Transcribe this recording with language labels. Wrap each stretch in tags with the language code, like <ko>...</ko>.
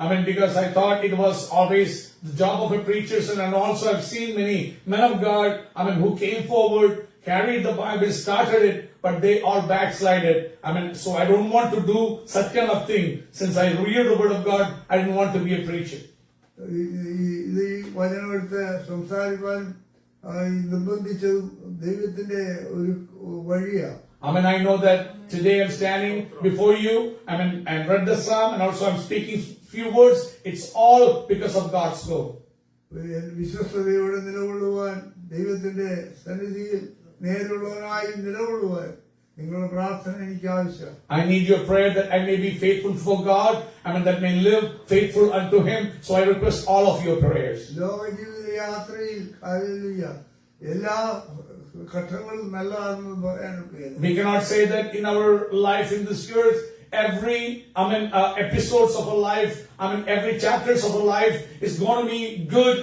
<en>Because I thought it was always the job of a preacher, and also I've seen many men of God, who came forward, carried the Bible, started it, but they all backslided. So I don't want to do such kind of thing. Since I read the Word of God, I didn't want to be a preacher.</en> <ml>ഇത് ഈ വചനമെടുത്ത് സംസാരിക്കാൻ നിർബന്ധിച്ചതും ദൈവത്തിന്റെ ഒരു വഴിയാണ്.</ml> <en>I know that today I'm standing before you. I read the psalm and also I'm speaking few words. It's all because of God's will.</en> <ml>വിശ്വസ്തയോടെ നിലകൊള്ളുവാൻ ദൈവത്തിന്റെ സന്നിധിയിൽ നേരുള്ളവനായി നിലകൊള്ളുവാൻ നിങ്ങളുടെ പ്രാർത്ഥന എനിക്ക് ആവശ്യം.</ml> <en>I need your prayer that I may be faithful for God. That may live faithful unto Him. So I request all of your prayers.</en> <ml>ലോക ജീവിത യാത്രയിൽ ഹല്ലേലൂയ എല്ലാ ഘട്ടങ്ങളും നല്ലതാണെന്ന് പറയാനൊക്കെ.</ml> <en>We cannot say that in our life in this earth, every episodes of our life, every chapters of our life is going to be good.</en>